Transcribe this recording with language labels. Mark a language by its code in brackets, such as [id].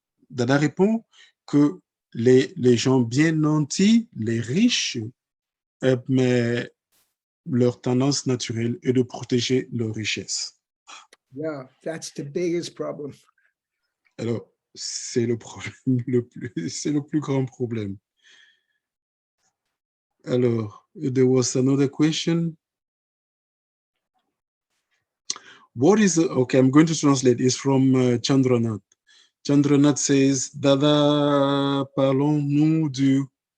[fr] Dada répond que les gens bien nantis, les riches, mais leur tendance naturelle est de protéger leur richesse. [en] Yeah, that's the biggest problem. [fr] Alors, c'est le problème c'est le plus grand problème. [en] Alors, there was another question. What is, okay, I'm going to translate. It's from Chandranath. Chandranath says, [fr] Dada, parlons-nous du...